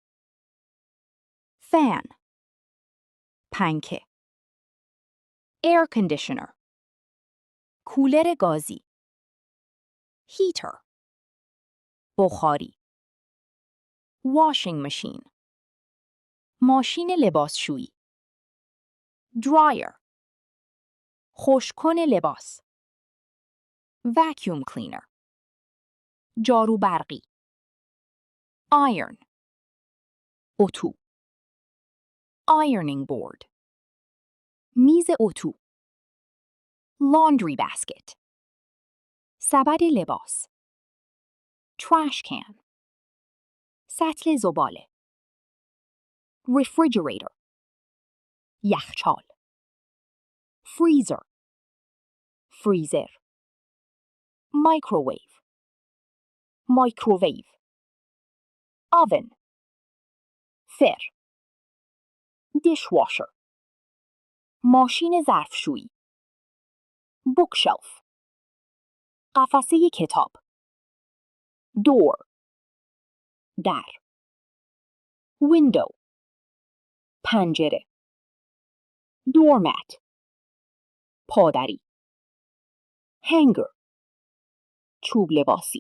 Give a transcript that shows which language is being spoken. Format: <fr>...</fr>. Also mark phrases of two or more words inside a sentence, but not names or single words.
<en>fan پنکه air conditioner</en> <fa>کولر گازی</fa> <en>heater بخاری washing machine</en> <fa>ماشین لباسشویی</fa> <en>dryer</en> <fa>خشککن لباس</fa> <en>vacuum cleaner</en> <fa>جارو برقی</fa> <en>iron اتو ironing board</en> <fa>میز اتو</fa> <en>laundry basket</en> <fa>سبد لباس</fa> <en>trash can</en> <fa>سطل زباله</fa> <en>refrigerator یخچال freezer freezer microwave oven فر dishwasher ماشین</en> <fa>ظرفشویی bookshelf قفسه کتاب door در window پنجره doormat پادری hanger چوب لباسی.</fa>